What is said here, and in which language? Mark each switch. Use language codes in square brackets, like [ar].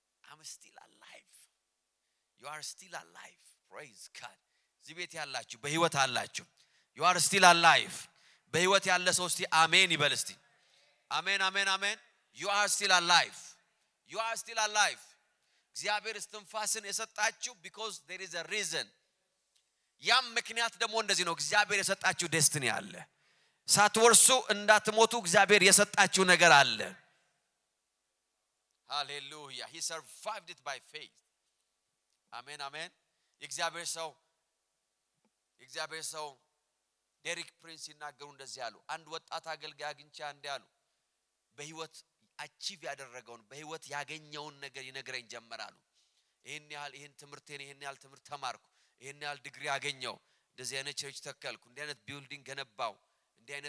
[en] I'm still alive. you are still alive. praise God. [am] እዚህ ቤት ያላችሁ በህይወት አላችሁ። [en] you are still alive. [am] በህይወት ያለ ሰው እስቲ አሜን ይበል እስቲ። አሜን አሜን አሜን። [en] you are still alive. you are still alive. [am] እግዚአብሔር እስትንፋስን የሰጣችሁ [en] because there is a reason. [am] ያም ምክንያት ደግሞ እንደዚህ ነው። እግዚአብሔር የሰጣችሁ ዴስቲኒ አለ። ሳትወርሱ እንዳትሞቱ እግዚአብሔር የሰጣችሁ ነገር አለ። ሃሌሉያ [en] he survived it by faith. [am] አሜን አሜን። የእግዚአብሔር ሰው ዴሪክ ፕሪንስ ይናገሩ እንደዚህ አሉ። አንድ ወጣት አገልጋይ አግኝቼ አንዴ አሉ በህይወት አቺቭ ያደረገውን በህይወት ያገኘውን ነገር ይነግረኝ ጀመራሉ። ይሄን ትምህርት ተማርኩ፣ ይሄን ያህል ዲግሪ ያገኘው፣ እንደዚህ አይነት ቸርች ተከልኩ፣ እንዲህ አይነት ቢልዲንግ ገነባው፣ እንዲህ